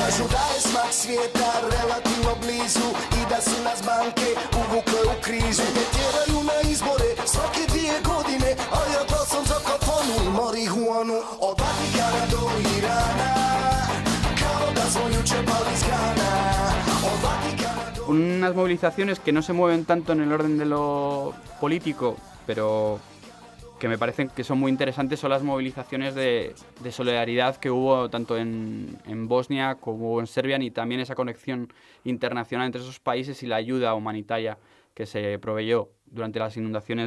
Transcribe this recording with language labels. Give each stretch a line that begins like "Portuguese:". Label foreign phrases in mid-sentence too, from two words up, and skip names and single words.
Bosnian: Kažu da je smak svijeta relativno blizu i da su nas banke uvukle u krizu. Ne tjeraju na izbore svake 2 godine, a ja glasom za kafanu i marihuanu. Od Vatikana do Irana, kao da smo juče pali iz grana. Od Vatikana do...
Spanish: Unas movilizaciones que no se mueven tanto en el orden de lo político, pero que me parecen que son muy interesantes, son las movilizaciones de solidaridad que hubo tanto en Bosnia como en Serbia, y también esa conexión internacional entre esos países y la ayuda humanitaria que se proveyó durante las inundaciones.